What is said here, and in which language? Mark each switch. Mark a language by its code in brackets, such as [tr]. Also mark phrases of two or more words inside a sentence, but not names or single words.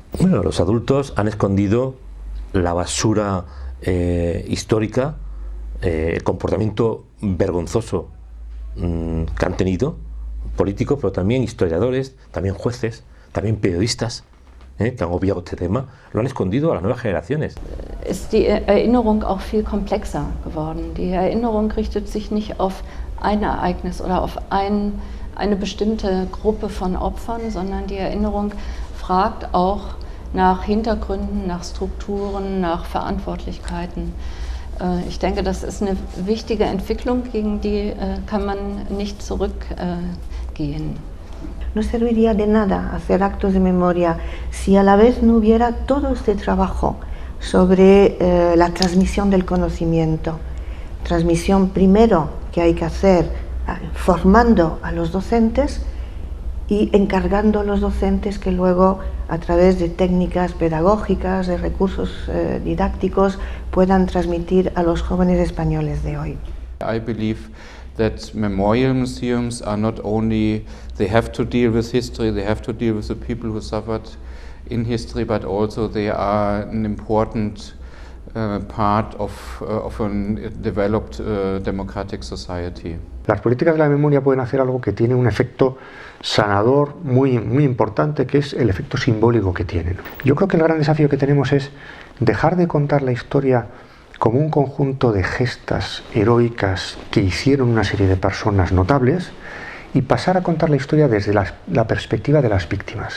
[es] Bueno, los adultos han escondido la basura histórica, el comportamiento vergonzoso que han tenido políticos, pero también historiadores, también jueces, también periodistas, que han obviado este tema, lo han escondido a las nuevas generaciones. [de] Ist die Erinnerung auch viel komplexer geworden. Die Erinnerung richtet sich nicht auf ein Ereignis oder auf eine bestimmte Gruppe von Opfern, sondern die Erinnerung fragt auch nach Hintergründen, nach Strukturen, nach Verantwortlichkeiten. Ich denke, das ist eine wichtige Entwicklung, gegen die kann man nicht zurückgehen. [es] No serviría de nada hacer actos de memoria si a la vez no hubiera todo este trabajo sobre la transmisión del conocimiento. Transmisión primero que hay que hacer formando a los docentes y encargando a los docentes que luego a través de técnicas pedagógicas, de recursos didácticos puedan transmitir a los jóvenes españoles de hoy. [en] I believe that memorial museums are not only, they have to deal with history, they have to deal with the people who suffered in history, but also they are an important part of a developed democratic society. [es] Las políticas de la memoria pueden hacer algo que tiene un efecto sanador muy importante, que es el efecto simbólico que tienen. Yo creo que el gran desafío que tenemos es dejar de contar la historia como un conjunto de gestas heroicas que hicieron una serie de personas notables y pasar a contar la historia desde la perspectiva de las víctimas.